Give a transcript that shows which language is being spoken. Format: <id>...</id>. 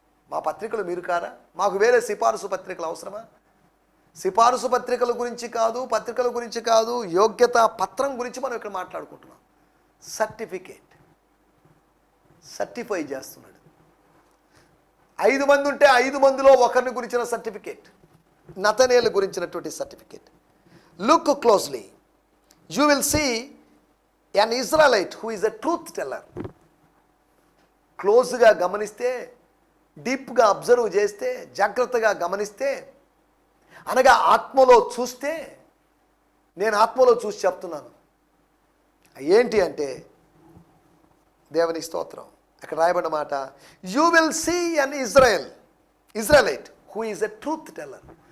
<te>మా పత్రికలు మీరు కారా, మాకు వేరే సిఫారసు పత్రికలు అవసరమా? సిఫారసు పత్రికల గురించి కాదు, పత్రికల గురించి కాదు, యోగ్యతా పత్రం గురించి మనం ఇక్కడ మాట్లాడుకుంటున్నాం. సర్టిఫికేట్. సర్టిఫై చేస్తున్నాడు. 5 మంది ఉంటే 5 మందిలో ఒకరిని గురించిన సర్టిఫికేట్, నతనేలు గురించినటువంటి certificate.</te> <en>Look closely, you will see an Israelite who is a truth teller.</en> <te>క్లోజ్గా గమనిస్తే, డీప్గా అబ్జర్వ్ చేస్తే, జాగ్రత్తగా గమనిస్తే, అనగా ఆత్మలో చూస్తే, నేను ఆత్మలో చూసి చెప్తున్నాను. ఏంటి అంటే దేవుని స్తోత్రం. అక్కడ రాయబడిన మాట,</te> <en>You will see an Israelite who is a truth teller.</en>